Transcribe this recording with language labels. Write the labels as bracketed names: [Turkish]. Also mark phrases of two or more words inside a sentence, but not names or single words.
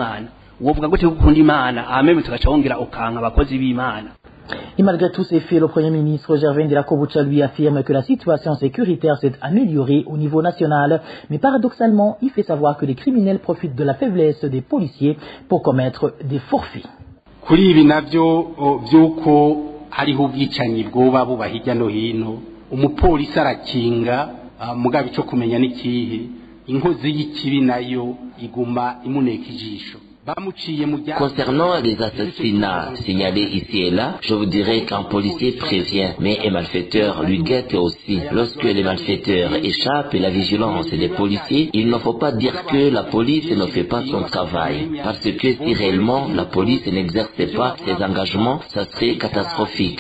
[French] Et malgré tous ces faits, le Premier ministre Gervais Ndirakobucha lui affirme que la situation sécuritaire s'est améliorée au niveau national, mais paradoxalement, il fait savoir que les criminels profitent de la faiblesse des policiers pour commettre des forfaits. [Rundi] Kuri ibi navyo vyuko hariho ubwicanyi bwoba buba hirya no hino, umupolisi arakinga mugabe ico kumenya n'ikihe, inkozi y'ikibi nayo iguma imuneka ijisho. [French] Concernant les assassinats signalés ici et là, je vous dirais qu'un policier prévient, mais un malfaiteur lui guette aussi. Lorsque les malfaiteurs échappent à la vigilance des policiers, il ne faut pas dire que la police ne fait pas son travail. Parce que si réellement la police n'exerçait pas ses engagements, ça serait catastrophique.